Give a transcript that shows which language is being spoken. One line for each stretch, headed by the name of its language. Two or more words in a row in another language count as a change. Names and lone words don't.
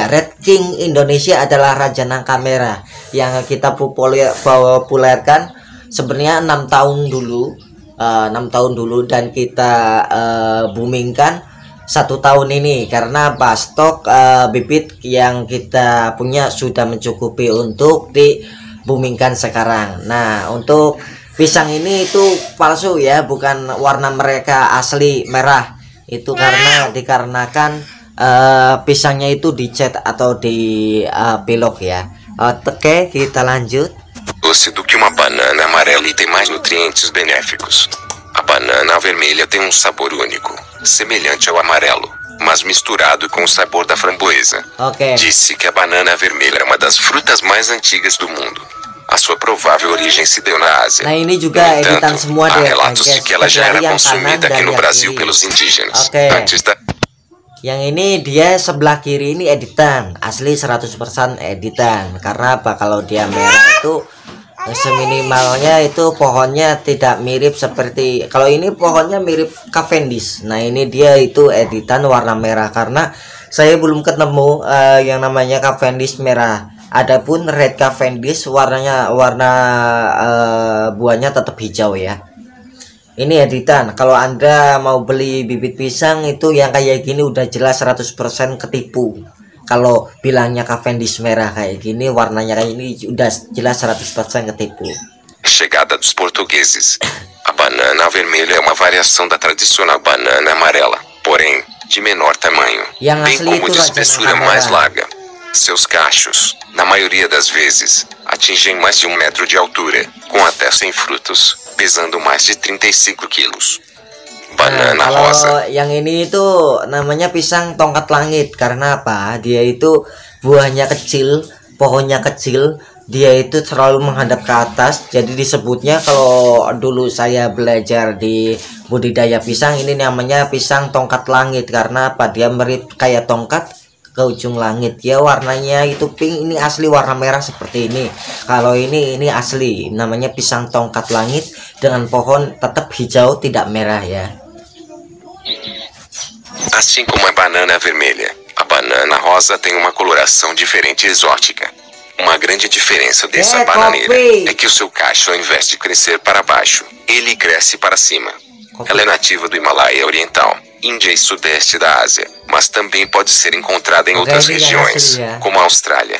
Indonesian: Red King Indonesia adalah raja nangka merah yang kita populerkan sebenarnya 6 tahun dulu dan kita boomingkan 1 tahun ini, karena stok bibit yang kita punya sudah mencukupi untuk diboomingkan sekarang. Nah, untuk pisang ini itu palsu ya, bukan warna mereka asli merah. Itu dikarenakan pisangnya itu dicat atau dipilok ya. Oke, kita lanjut.
Portuguese: Doce do que uma banana amarela e tem mais nutrientes benéficos. A banana vermelha tem um sabor único, semelhante ao amarelo, mas misturado com o sabor da framboesa. Disse que a banana vermelha é uma das frutas mais antigas do mundo. A sua provável origem se deu na Ásia.
Indonesian: Nah, ini juga
Portuguese: no
Indonesian: editan
Portuguese: entanto,
Indonesian: semua
Portuguese: há relatos de que ela já era consumida aqui no Brasil pelos indígenas. Antes da...
Indonesian: Yang ini dia sebelah kiri ini editan, asli 100% editan. Karena apa? Kalau dia merah itu seminimalnya itu pohonnya tidak mirip seperti kalau ini pohonnya mirip Cavendish. Nah ini dia itu editan warna merah karena saya belum ketemu yang namanya Cavendish merah. Adapun red Cavendish warnanya buahnya tetap hijau ya. Ini editan. Kalau Anda mau beli bibit pisang itu yang kayak gini udah jelas 100% ketipu. Kalau bilangnya Cavendish merah kayak gini, warnanya kayak ini udah jelas 100% ketipu.
Portuguese: Chegada dos portugueses. A banana vermelha é uma variação da tradicional banana amarela, porém de menor tamanho, bem como de espessura mais larga. Seus cachos, na maioria das vezes, atingem mais de 1 metro de altura, com até 100 frutos, pesando mais de 35 quilos. Banana kalau rosa.
Indonesian: Yang ini itu namanya pisang tongkat langit karena apa? Dia itu buahnya kecil, pohonnya kecil, dia itu selalu menghadap ke atas. Jadi disebutnya kalau dulu saya belajar di budidaya pisang ini namanya pisang tongkat langit karena apa? Dia mirip kayak tongkat ke ujung langit ya, warnanya itu pink. Ini asli warna merah seperti ini. Kalau ini asli namanya pisang tongkat langit dengan pohon tetap hijau tidak merah ya.
Portuguese: Assim como a banana vermelha, a banana rosa tem uma coloração diferente e exótica. Uma grande diferença dessa bananeira é que o seu cacho, ao invés de crescer para baixo, ele cresce para cima. Ela é nativa do Himalaia Oriental, Índia e Sudeste da Ásia, mas também pode ser encontrada em outras regiões, como a Austrália.